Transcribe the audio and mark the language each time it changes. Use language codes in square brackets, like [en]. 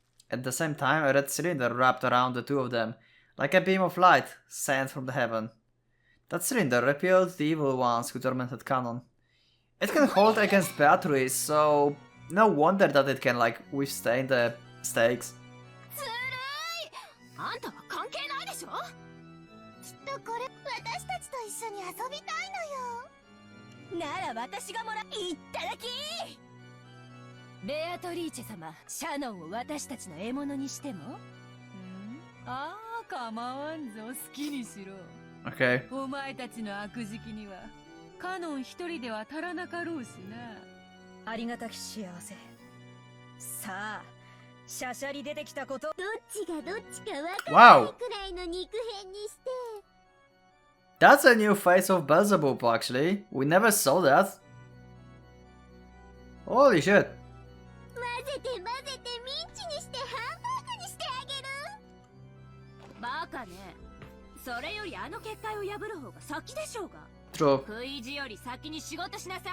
[en] At the same time, a red cylinder wrapped around the two of them, like a beam of light sent from the heaven. That cylinder repelled the evil ones who tormented Canon. It can hold against batteries, so no wonder that it can like withstand the stakes. [ja] ずるい。あんたは関係ないでしょ。きっとこれ私たちと一緒に遊びたいのよ。なら私がもらいただき。ベアトリーチェ様、シャノンを私たちの獲物にしても？ああ、構わんぞ、好きにしろ。 [en] Okay. [ja] お前たちの悪時期にはカノン一人では足らなかろうしな。ありがたき幸せ。さあ、シャシャリ出てきたこと。どっちがどっちか分からないくらいの肉片にして [en] That's a new face of Beelzebub, actually. We never saw that. Holy shit. [ja] 混ぜて混ぜてミンチにしてハンバーグにしてあげる。バカね。それよりあの結界を破る方が先でしょうが。 [en] True. [ja] 食い意地より先に仕事しなさい。